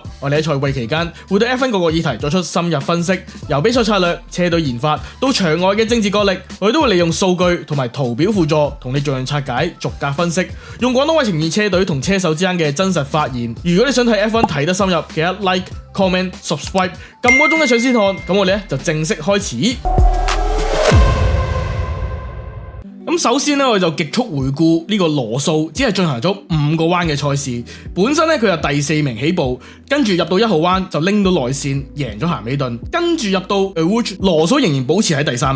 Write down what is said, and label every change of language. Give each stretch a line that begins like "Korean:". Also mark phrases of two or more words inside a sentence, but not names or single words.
Cantonese: 我哋喺賽季期間會對 F1 各個議題作出深入分析，由比賽策略、車隊研發到場外嘅政治角力，我哋都會利用數據同埋圖表輔助，同你逐樣拆解、逐格分析，用廣東話呈現車隊同車手之間嘅真實發現。如果你想睇 F1 睇得深入，記得
English: like、comment、subscribe，
Cantonese: 撳個鐘嘅搶先看。咁我哋咧就正式開始。咁首先咧，我哋就極速回顧呢個羅素只係進行咗5個彎嘅賽事。本身咧佢係第4名起步，跟住入到1號彎就拎到內線贏咗咸美頓，跟住入到 Awuch， 羅素仍然保持喺第3名。